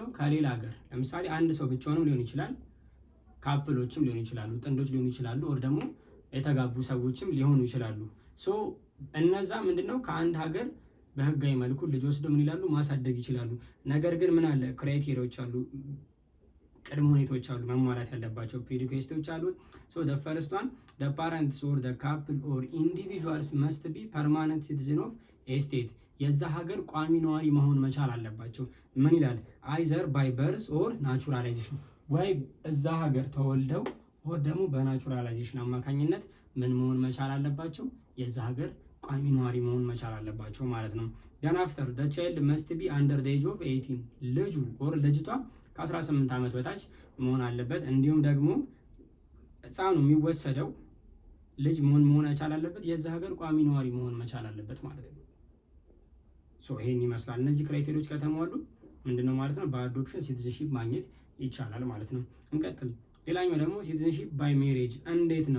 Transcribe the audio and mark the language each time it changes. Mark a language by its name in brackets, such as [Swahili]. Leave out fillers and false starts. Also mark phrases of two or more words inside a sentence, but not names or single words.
[Amharic] ከሌላ ሀገር ለምሳሌ አንድ ሰው ብቻውንም ሊሆን ይችላል፣ ካፕሎችም ሊሆኑ ይችላሉ፣ ጥንዶች ሊሆኑ ይችላሉ፣ ኦር ደግሞ የተጋቡ ሰዎችም ሊሆኑ ይችላሉ። ሶ እነዛ ምንድነው ከአንድ ሀገር በህጋዊ መልኩ ልጅ ወስደው ምን ይላሉ? ማሳደግ ይችላሉ። ነገር ግን ምን አለ? ክራይቴሪያዎች አሉ፣ ቅድመ ሁኔታዎች አሉ፣ መሟላት ያለባቸው ፕሪሪኩዌስቶች አሉ። ሶ [English] the first one, the parents or the couple or individuals must be permanent citizen of a state. [Amharic] የዛ ሀገር ቋሚ ነዋሪ መሆን መቻል አለባቸው። ምን ይላል? [English] either by birth or naturalization፣ [Amharic] ወይ እዛ ሀገር ተወልደው ወር ደግሞ በናቹራላይዜሽን አማካኝነት ምን መሆን መቻል አለባቸው? የዛ ሀገር ቋሚ ነዋሪ መሆን መቻል አለባቸው ማለት ነው። [English] then after the child must be under the age of 18፣ [Amharic] ልጁ or ልጅቷ ከ18 ዓመት በታች መሆን አለበት። እንዲሁም ደግሞ ህፃኑ የሚወሰደው ልጅ መሆን መቻል አለበት፣ የዛ ሀገር ቋሚ ነዋሪ መሆን መቻል አለበት ማለት ነው። ሶ ይሄን ይመስላል። እነዚህ ክራይቴሪያዎች ከተሟሉ ምንድነው ማለት ነው በአዶፕሽን ሲቲዝንሺፕ ማግኘት ይቻላል ማለት ነው። እንቀጥል። ሌላኛው ደግሞ [English] citizenship by marriage [Amharic] እንዴት ነው?